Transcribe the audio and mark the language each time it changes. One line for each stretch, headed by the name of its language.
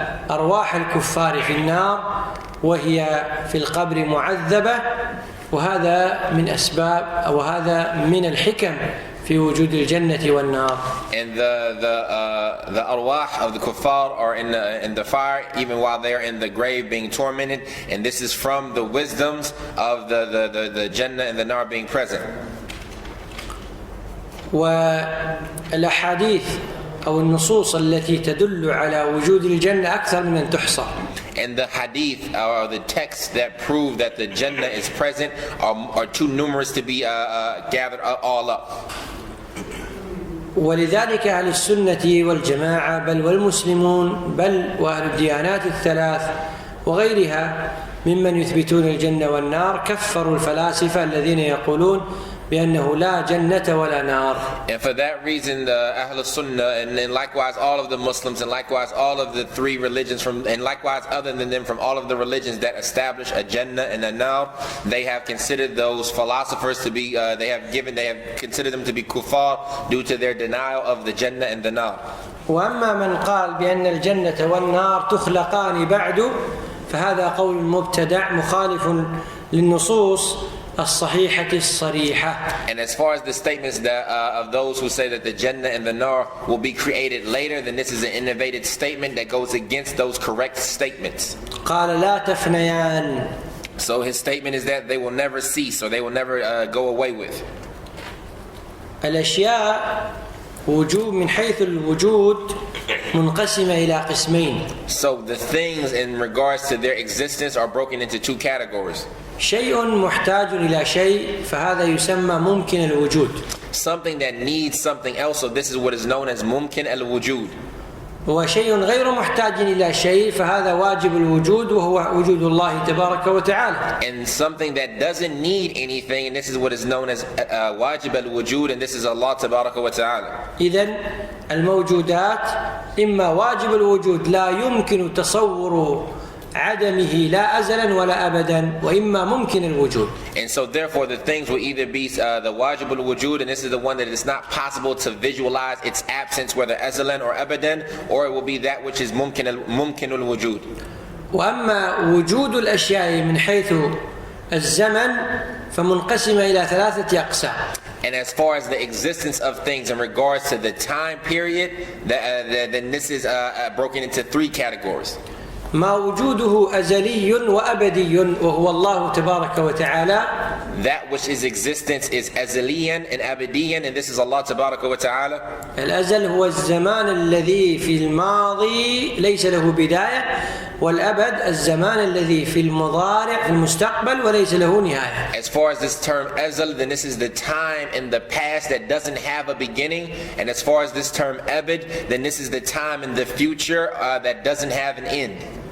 Arabic: وأرواح الكفار في النار وهي في القبر معذبة، وهذا من أسباب أو هذا من الحكم في وجود الجنة والنار.
English: And the arwah of the kuffar are in the fire even while they are in the grave being tormented, and this is from the wisdoms of the Jannah and the Nar being present.
Arabic: والأحاديث أو النصوص التي تدل على وجود الجنة أكثر من أن تحصى.
English: And the hadith or the texts that prove that the Jannah is present are too numerous to be gathered all up.
Arabic: ولذلك أهل السنة والجماعة بل والمسلمون بل وأهل الديانات الثلاث وغيرها ممن يثبتون الجنة والنار كفروا الفلاسفة الذين يقولون بأنه لا جنة ولا نار.
English: And for that reason, the Ahl Sunnah and likewise all of the Muslims and likewise all of the three religions and likewise other than them from all of the religions that establish a Jannah and a Nar, they have considered those philosophers to be, they have considered them to be kuffar due to their denial of the Jannah and the Nar.
Arabic: وأما من قال بأن الجنة والنار تخلقان بعد فهذا قول مبتدع مخالف للنصوص الصحيحة الصريحة.
English: And as far as the statements that, of those who say that the Jannah and the Nar will be created later, then this is an innovative statement that goes against those correct statements.
Arabic: قال لا تفنيان.
English: So his statement is that they will never cease or they will never go away with.
Arabic: الأشياء وجود من حيث الوجود منقسمة إلى قسمين.
English: So the things in regards to their existence are broken into two categories.
Arabic: شيء محتاج إلى شيء فهذا يسمى ممكن الوجود.
English: Something that needs something else, so this is what is known as
Arabic: ممكن الوجود. وشيء غير محتاج إلى شيء فهذا واجب الوجود وهو وجود الله تبارك وتعالى.
English: And something that doesn't need anything, and this is what is known as
Arabic: واجب الوجود,
English: and this is Allah
Arabic: تبارك وتعالى. إذن الموجودات إما واجب الوجود لا يمكن تصور عدمه لا أزلا ولا أبدا وإما ممكن الوجود.
English: And so therefore the things will either be the wajib al-wujud, and this is the one that is not possible to visualize its absence whether azalan or abadan, or it will be that which is mumkin al-wujud.
Arabic: وأما وجود الأشياء من حيث الزمن فمنقسمة إلى ثلاثة أقسام.
English: And as far as the existence of things in regards to the time period, then this is broken into three categories.
Arabic: ما وجوده أزلي وأبدي وهو الله تبارك وتعالى.
English: That which is existence is azaliyan and abadiyan, and this is Allah
Arabic: تبارك وتعالى. الأزل هو الزمان الذي في الماضي ليس له بداية والأبد الزمان الذي في المضارع في المستقبل وليس له نهاية.
English: As far as this term azal, then this is the time in the past that doesn't have a beginning, and as far as this term abad, then this is the time in the future that doesn't have an end.